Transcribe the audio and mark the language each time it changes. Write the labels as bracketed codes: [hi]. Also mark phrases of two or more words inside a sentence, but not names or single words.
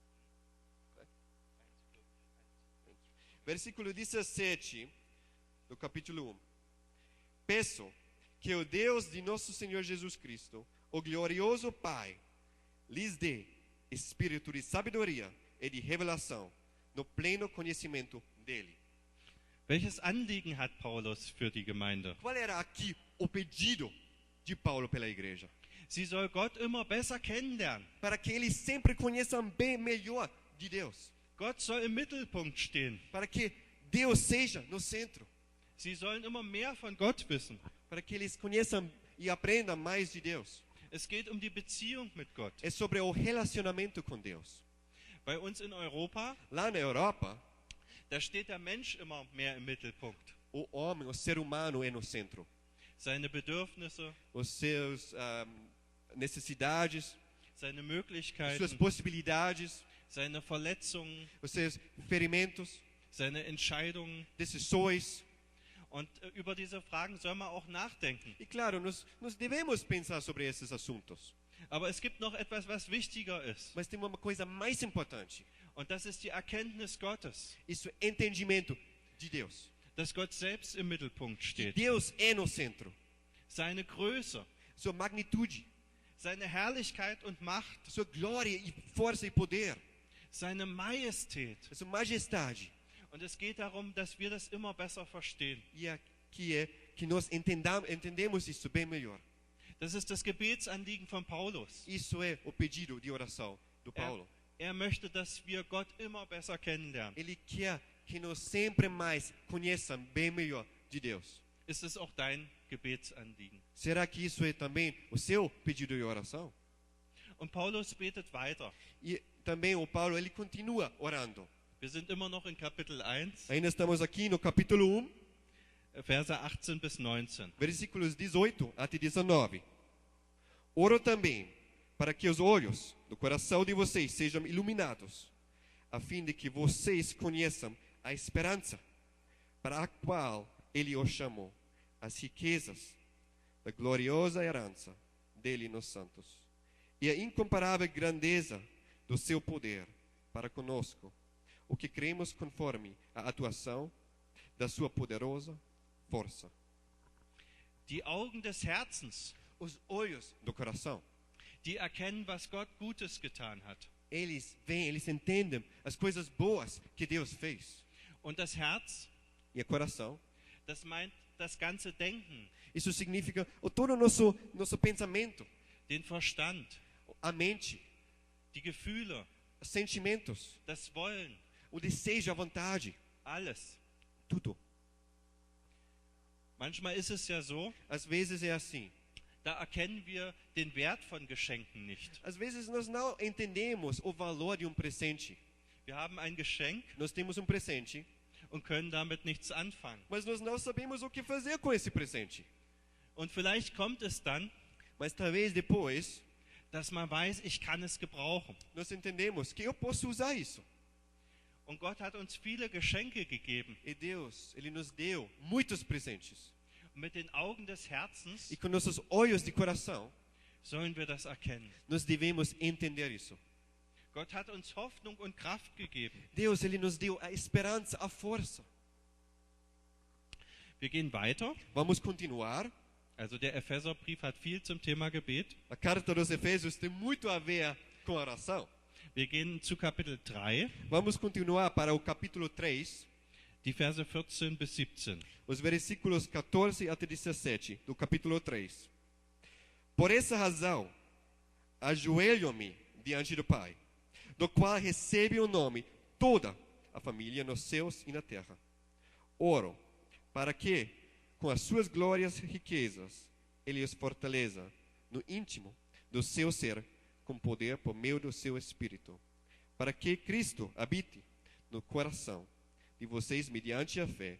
[pt] Peraí. Versículo 17 do capítulo 1. Peço que o Deus de nosso Senhor Jesus Cristo, o glorioso Pai, lhes dê espírito de sabedoria e de revelação no pleno conhecimento dele. [de] Welches Anliegen hat Paulus für die Gemeinde? [pt] Qual era aqui o pedido de Paulo pela igreja? [de] Sie soll Gott immer besser kennenlernen. [pt] Para que eles sempre conheçam bem melhor de Deus. [de] Gott soll im Mittelpunkt stehen. [pt] Para que Deus seja no centro. [de] Sie sollen immer mehr von Gott wissen. [pt] Para que eles conheçam e aprendam mais de Deus. [de] Es geht um die Beziehung mit Gott. [pt] É sobre o relacionamento com Deus. [de] Bei uns in Europa, [pt] Lá na Europa, [de] da steht der Mensch immer mehr im Mittelpunkt. [pt] o homem, o ser humano é no centro. [de] Seine Bedürfnisse, [pt] Os seus necessidades, [de] seine [pt] as suas [de] Möglichkeiten, [pt] possibilidades, [de] seine Verletzungen, [pt] os seus ferimentos, [de] seine Entscheidungen. [pt] decisões. [de] Und über diese Fragen soll man auch nachdenken. [pt] E claro, nós devemos pensar sobre esses assuntos. [de] Aber es gibt noch etwas, was wichtiger ist. [pt] Mas tem uma coisa mais importante. [de] Und das ist die Erkenntnis Gottes, [pt] Isso é entendimento de Deus. [de] dass Gott selbst im Mittelpunkt [pt] Que [de] steht. [pt] Deus é no centro. [de] Seine Größe, [pt] Sua magnitude, [de] seine Herrlichkeit und Macht, [pt] sua glória e força e poder, [de] seine Majestät. [pt] sua majestade. [de] Und es geht darum, dass wir das immer besser verstehen. [pt] E aqui é que nós entendemos isso bem melhor. [de] Das ist das Gebetsanliegen von Paulus. [pt] Isso é o pedido de oração do Paulo. [de] Er möchte, dass wir Gott immer besser kennenlernen. [pt] Ele quer que nós sempre mais conheçam bem melhor de Deus. [de] Ist es auch dein Gebetsanliegen? [pt] Será que isso é também o seu pedido de oração? [de] Und Paulus betet weiter. [pt] E também o Paulo, ele continua orando. [de] Wir sind immer noch in Kapitel 1, [pt] Ainda estamos aqui no capítulo 1, [de] Verse 18 bis 19. [pt] versículos 18 até 19. Oro também para que os olhos do coração de vocês sejam iluminados, a fim de que vocês conheçam a esperança para a qual Ele os chamou, as riquezas da gloriosa herança dele nos santos, e a incomparável grandeza do seu poder para conosco, o que cremos conforme a atuação da sua poderosa força. [de] Die Augen des Herzens, [pt] Os olhos do coração, [de] die erkennen, was Gott Gutes getan hat. [pt] eles veem, eles entendem as coisas boas que Deus fez. [de] Und das Herz, [pt] E o coração, [de] das meint das ganze Denken, [pt] isso significa todo o nosso pensamento, [de] den Verstand, [pt] a mente, [de] die Gefühle, [pt] os sentimentos, [de] das Wollen, [pt] o desejo, a vontade, [de] alles. [pt] tudo. [de] Manchmal ist es ja so, [pt] Às vezes é assim. [de] da erkennen wir den Wert von Geschenken nicht. [pt] Às vezes nós não entendemos o valor de presente. [de] Wir haben ein Geschenk [pt] Nós temos presente, [de] und können damit nichts anfangen. [pt] mas nós não sabemos o que fazer com esse presente. [de] Und vielleicht kommt es dann, [pt] Mas talvez depois [de] dass man weiß, ich kann es gebrauchen. [pt] nós entendemos que eu posso usar isso. [de] Und Gott hat uns viele Geschenke gegeben. [pt] E Deus, Ele nos deu muitos presentes. [de] Und mit den Augen des Herzens [pt] E com nossos olhos de coração, [de] sollen wir das erkennen. [pt] nós devemos entender isso. [de] Gott hat uns Hoffnung und Kraft gegeben. [pt] Deus, Ele nos deu a esperança, a força. [de] Wir gehen weiter. [pt] Vamos continuar. [de] Also der Epheserbrief hat viel zum Thema Gebet. [pt] A carta dos Efésios tem muito a ver com a oração. [de] Wir gehen zu Kapitel 3, [pt] Vamos continuar para o capítulo 3, [de] die Verse 14 bis 17. [pt] os versículos 14 até 17 do capítulo 3. Por essa razão, ajoelho-me diante do Pai, do qual recebe o nome toda a família nos céus e na terra. Oro para que, com as suas glórias e riquezas, Ele os fortaleça no íntimo do seu ser, com poder por meio do seu Espírito, para que Cristo habite no coração de vocês mediante a fé.